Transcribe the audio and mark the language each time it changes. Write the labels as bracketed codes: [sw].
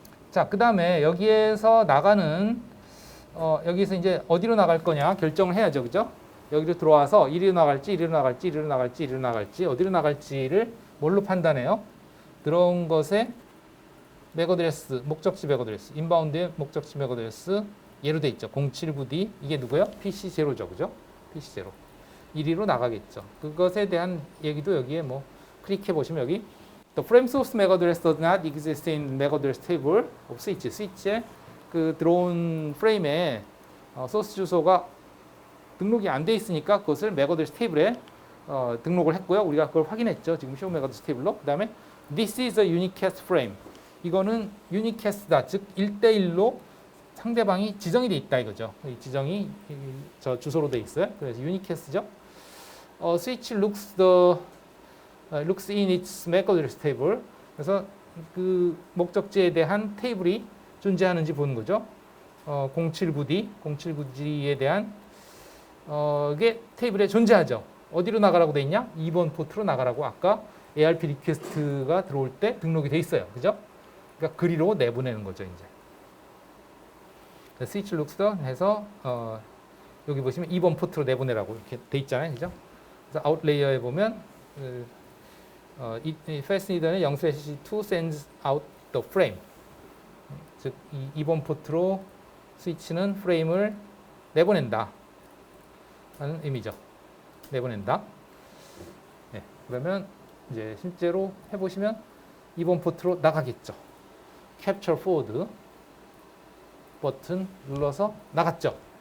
[ko] 자, 그 다음에 여기에서 나가는 여기서 이제 어디로 나갈 거냐 결정을 해야죠. 그죠? 여기로 들어와서 이리로 나갈지, 이리로 나갈지, 이리로 나갈지, 이리로 나갈지, 어디로 나갈지를 뭘로 판단해요? 들어온 것의 맥 어드레스, 목적지 맥 어드레스, 인바운드의 목적지 맥 어드레스 얘로 돼 있죠. 079D 이게 누구요? PC0죠. 그죠? PC0. 이리로 나가겠죠. 그것에 대한 얘기도 여기에 뭐 클릭해 보시면 여기 [en] The frame source MAC address does not exist in MAC address table of switch. [ko] 스위치에 그 들어온 프레임에 소스 주소가 등록이 안 돼 있으니까 그것을 MAC address 테이블에 등록을 했고요. 우리가 그걸 확인했죠. 지금 [en] show MAC address [ko] 테이블로. 그 다음에 [en] This is a unicast frame. [ko] 이거는 unicast다. 즉 1대1로 상대방이 지정이 돼 있다 이거죠. 이 지정이 저 주소로 돼 있어요. 그래서 unicast죠. [en] Switch looks in its MAC address table. [ko] 그래서 그 목적지에 대한 테이블이 존재하는지 보는 거죠. 079D에 대한 이게 테이블에 존재하죠. 어디로 나가라고 돼 있냐? 2번 포트로 나가라고 아까 ARP 리퀘스트가 들어올 때 등록이 돼 있어요. 그죠? 그러니까 그리로 내보내는 거죠, 이제. 스위치 룩스더 해서 여기 보시면 2번 포트로 내보내라고 이렇게 돼 있잖아요. 그죠? 그래서 아웃레이어에 보면 [en] fastened의 0/2 sends out the frame. [ko] 즉 2번 포트로 스위치는 프레임을 내보낸다 하는 의미죠. 내보낸다. 네, 그러면 이제 실제로 해보시면 2번 포트로 나가겠죠. Capture Forward 버튼 눌러서 나갔죠.